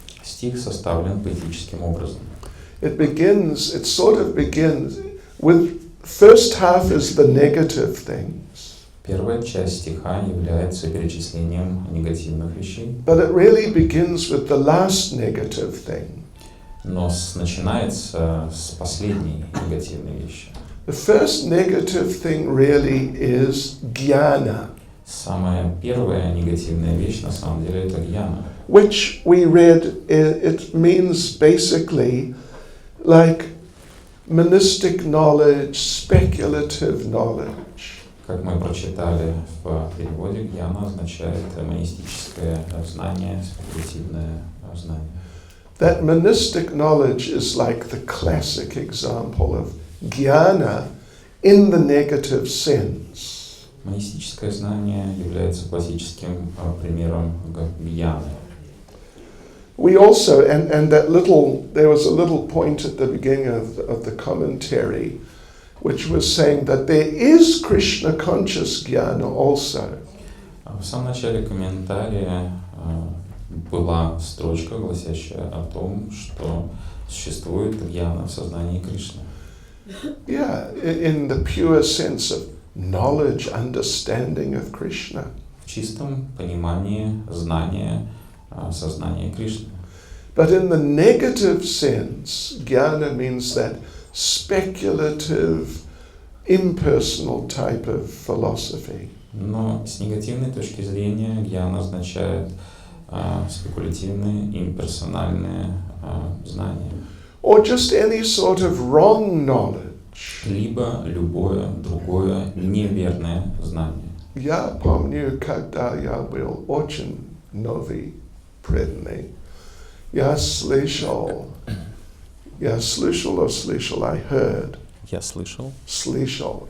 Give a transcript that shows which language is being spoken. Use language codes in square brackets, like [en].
[ru] Стих составлен поэтическим образом. [en] It sort of begins with, first half is the negative things. [ru] Первая часть стиха является перечислением негативных вещей. [en] But it really begins with the last negative thing. [ru] Но начинается с последней негативной вещи. [en] The first negative thing really is jnana, [ru] Самая первая негативная вещь на самом деле это гьяна. [en] which we read, it means basically like monistic knowledge, speculative knowledge. [ru] Как мы прочитали в переводе, гьяна означает монистическое знание, спекулятивное знание. [en] That monistic knowledge is like the classic example of jnana in the negative sense. [ru] Монистическое знание является классическим примером гьяны. [en] We also, and that little, there was a little point at the beginning of the commentary which was saying that there is Krishna conscious jnana also. [ru] В самом начале комментария была строчка, гласящая о том, что существует гьяна в сознании Кришны. [en] Yeah, in the pure sense of knowledge, understanding of Krishna. [ru] в чистом понимании знания сознания Кришны. [en] But in the negative sense, jnana means that speculative, impersonal type of philosophy. [ru] Но с негативной точки зрения гьяна означает спекулятивные, имперсональные знания. [en] Or just any sort of wrong knowledge. [ru] Либо любое другое неверное знание. Я помню, когда я был очень новый преданный, я слышал, [en] I heard, [ru] Я слышал